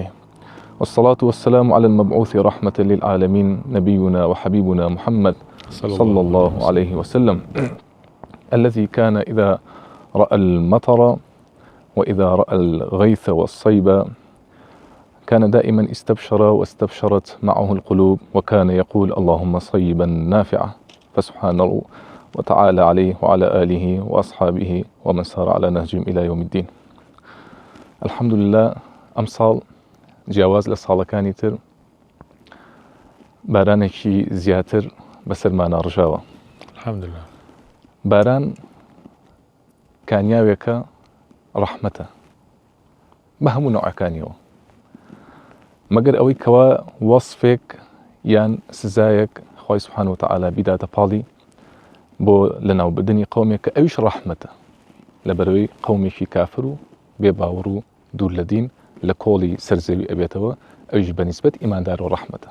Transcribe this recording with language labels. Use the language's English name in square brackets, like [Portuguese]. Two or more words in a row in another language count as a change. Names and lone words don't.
[Arabic] والصلاة والسلام على المبعوث رحمة للعالمين نبينا وحبيبنا محمد صلى الله عليه وسلم، الذي كان إذا رأى المطر وإذا رأى الغيث والصيب كان دائما استبشر واستبشرت معه القلوب، وكان يقول اللهم صيبا نافعا. فسبحانه وتعالى عليه وعلى آله وأصحابه ومن سار على نهجهم إلى يوم الدين. الحمد لله. [Central Kurdish] أمصال جیاواز لە ساڵەکانی تر بارانێکی زیاتر بەسەرمانە ڕژاوە. الحەمدوللا. باران کانیاوێکە ڕەحمەتە بە هەموو نەوعەکانیەوە، مەگەر ئەوەی کەوا وەسفێک یان سزایەک خوای [Arabic] سوبحانەهو وتەعالا [Central Kurdish] بیداتە پاڵی بۆ لەناوبردنی قەومێک کە ئەویش ڕەحمەتە لەبەرەوەی قەومێکی کافر و بێباوەڕ و دوور لە دین لە کۆڵی سەرزەوی ئەبێتەوە، ئەویش بەنیسبەت ئیماندار و ڕەحمەتە.